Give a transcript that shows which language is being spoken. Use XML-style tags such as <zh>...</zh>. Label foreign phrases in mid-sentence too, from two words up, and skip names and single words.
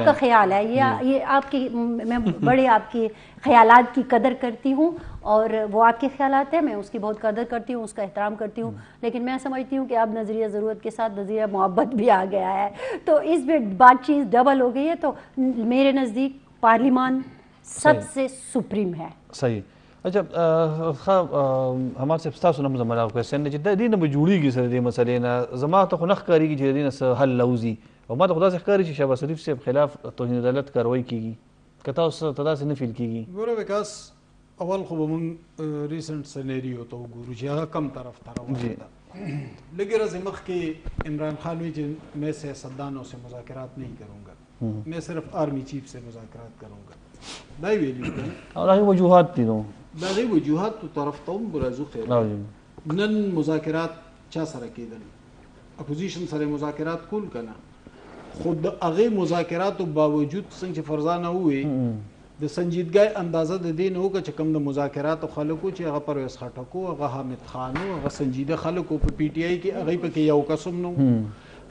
<ur>آپ کا خیال ہے, یہ آپ کی, میں بڑے آپ کی خیالات کی قدر کرتی ہوں اور وہ آپ کے خیالات ہیں, میں اس کی بہت قدر کرتی ہوں, اس کا احترام کرتی ہوں, لیکن میں سمجھتی ہوں کہ اب نظریہ ضرورت کے ساتھ نظریہ محبت بھی آ گیا ہے, تو اس میں بات چیز ڈبل ہو گئی ہے. تو میرے نزدیک پارلیمان سب سے سپریم ہے. صحیح. اچھا ہمارے</ur> <ps>ستاسو نه زما دا کوېسچن دی چې د دې نه به جوړېږي سره دې مسلې نه, زما ته خو نه ښکارېږي چې د دې نه څه حل راوځي, او ما ته خو داسې ښکاري چې شهباز شریف صاحب خلاف توهین عدالت کاروایی کیږي. که تاسو ته داسې نه فیل کیږي؟ ګوره وکاس اول خو به مونږ ریسنټ سنیریو ته وګورو چې هغه کم طرف ته روانه ده. لږې ورځې مخکې عمران خان وی چې</ps> <ur>میں سیاستدانوں سے مذاکرات نہیں کروں گا, میں صرف آرمی چیف سے مذاکرات کروں گا.</ur> <ps>دا یې ویلي او دا هغې وجوهات دي نو د هغې وجوهاتو طرف ته هم راځو. خیر نن مذاکرات چا سره کېدل, اپوزیشن سره مذاکرات کول که نه, خو د هغې مذاکراتو باوجود څنګه چې فرزانه ووې د سنجیدګۍ اندازه د دې نه وکړه چې کوم د مذاکراتو خلک وو چې هغه پرویز خټک وو, هغه حامد خان وو, هغه سنجیده خلک وو په پی ټي آی کې, هغې پکې یو کس هم نه وو.</ps>